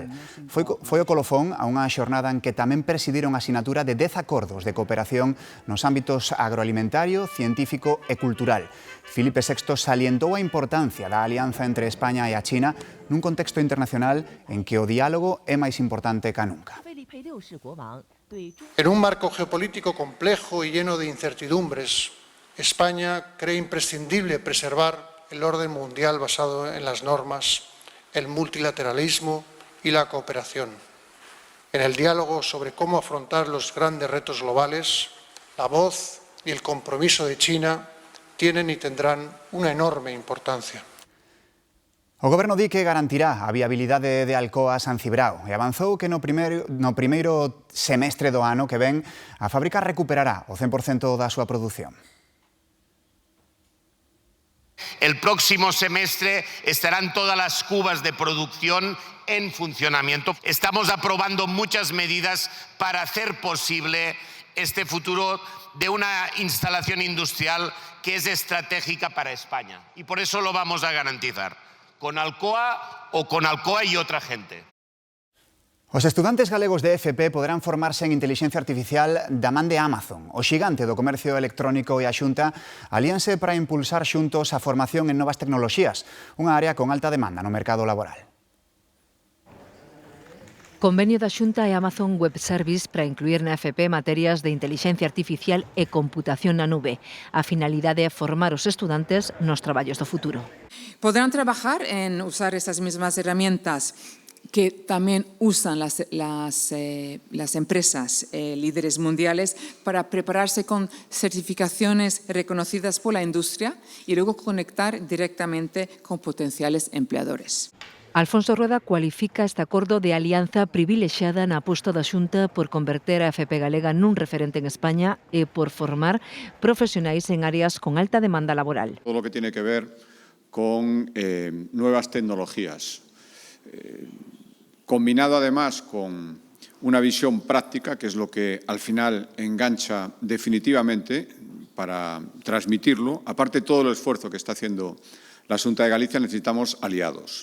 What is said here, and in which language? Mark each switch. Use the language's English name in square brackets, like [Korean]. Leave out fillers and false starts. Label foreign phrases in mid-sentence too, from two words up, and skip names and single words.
[Galician] Foi o colofón a unha xornada en que tamén presidiron a sinatura de 10 acordos de cooperación nos ámbitos agroalimentario, científico e cultural. Filipe VI salientou a importancia da alianza entre España e a China nun contexto internacional en que o diálogo é máis importante ca nunca. [Spanish] En un marco geopolítico complejo y lleno de incertidumbres, España cree imprescindible preservar el orden mundial basado en las normas, el multilateralismo y la cooperación. En el diálogo sobre cómo afrontar los grandes retos globales, la voz y el compromiso de China tienen y tendrán una enorme importancia. [Galician] O Goberno di que garantirá a viabilidade de Alcoa San Cibrao e avanzou que no primeiro semestre do ano que ven a fábrica recuperará o 100% da súa produción. [Spanish] El próximo semestre estarán todas las cubas de producción en funcionamiento. Estamos aprobando muchas medidas para hacer posible este futuro de una instalación industrial que es estratégica para España. Y por eso lo vamos a garantizar, con Alcoa o con Alcoa y otra gente. [Galician] Os estudantes galegos de FP poderán formarse en Intelixencia Artificial da man de Amazon. O xigante do comercio electrónico e a Xunta alíanse para impulsar xuntos a formación en novas tecnoloxías, unha área con alta demanda no mercado laboral. Convenio da Xunta e Amazon Web Service para incluir na FP materias de Intelixencia Artificial e computación na nube. A finalidade é formar os estudantes nos traballos do futuro. [Spanish] Podrán trabajar en usar esas mismas herramientas que también usan las empresas líderes mundiales para prepararse con certificaciones reconocidas por la industria y luego conectar directamente con potenciales empleadores. [Galician] Alfonso Rueda cualifica este acordo de alianza privilexiada na aposta da Xunta por converter a FP galega nun referente en España e por formar profesionais en áreas con alta demanda laboral. [Spanish] Todo lo que tiene que ver con nuevas tecnologías, combinado además con una visión práctica, que es lo que al final engancha definitivamente para transmitirlo. Aparte de todo el esfuerzo que está haciendo la Xunta de Galicia, necesitamos aliados.